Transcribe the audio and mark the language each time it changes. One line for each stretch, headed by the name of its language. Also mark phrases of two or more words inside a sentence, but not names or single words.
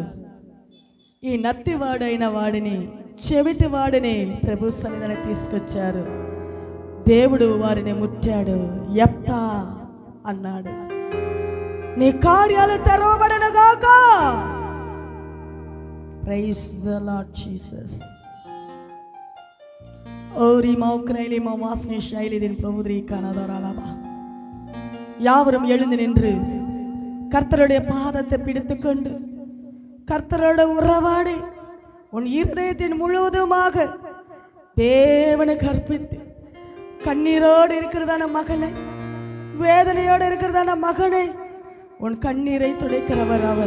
Telugu: ఈ నత్తివాడైన వాడిని, చెవిటి వాడిని ప్రభు సన్నిధిని తీసుకొచ్చారు. దేవుడు వారిని ముట్టాడు. యెఫ్తా అన్నాడు, నీ కార్యాలు తెరవబడును గాక.
English: Praise the Lord Jesus. ஓரி மௌக்ரைலி மவாஸ்னி ஷைலிதின் பிரபுதிரி கனதரலபா.
Tamil: யாவரும் எழுந்து நின்று கர்த்தருடைய பாதத்தை பிடித்துக்கொண்டு கர்த்தரோட உறவாடி உன் இருதயத்தின் முழுவதுமாக தேவனுக்கு அர்ப்பித்து, கண்ணீரோடு இருக்கிறதான மகளே, வேதனையோடு இருக்கிறதான மகனே, உன் கண்ணீரை துடைக்கிறவர் அவர்.